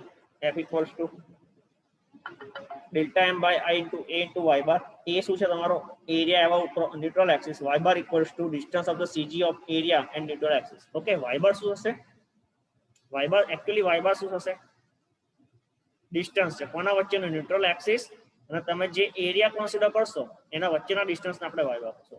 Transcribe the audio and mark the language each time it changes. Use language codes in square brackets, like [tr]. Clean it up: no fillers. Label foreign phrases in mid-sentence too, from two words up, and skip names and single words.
[gu] શું મળ્યું? [en] f equals to delta M by I into A into y bar. [gu] એ શું છે તમારો એરિયા એવા ન્યુટ્રલ એક્સિસ, [en] y bar equals to distance of the CG of area and neutral axis. [gu] ઓકે, [en] y bar [gu] શું હશે? [en] y bar [gu] એકચ્યુઅલી [en] y bar [gu] શું થશે? ડિસ્ટન્સ છે કોના વચ્ચેનો? [en] neutral axis [gu] અને તમે જે એરિયા કન્સિડર કરશો એના વચ્ચેના ડિસ્ટન્સને આપણે [en] y bar [gu] કરશું.